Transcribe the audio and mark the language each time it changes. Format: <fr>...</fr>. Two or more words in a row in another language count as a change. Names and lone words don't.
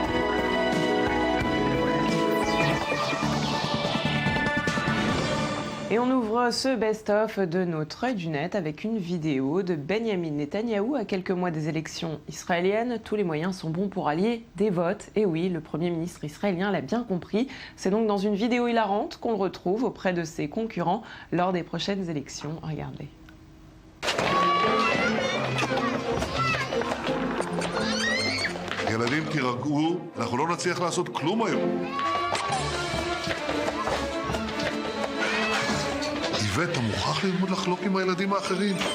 <fr>Et on ouvre ce best-of de notre œil du net avec une vidéo de Benjamin Netanyahou à quelques mois des élections israéliennes. Tous les moyens sont bons pour allier des votes. Et oui, le Premier ministre israélien l'a bien compris. C'est donc dans une vidéo hilarante qu'on le retrouve auprès de ses concurrents lors des prochaines élections. Regardez.</fr> <he>ילדים, תירגעו, אנחנו לא נצליח לעשות כלום היום. איווט, אתה מוכרח ללמוד לחלוק עם הילדים האחרים.</he>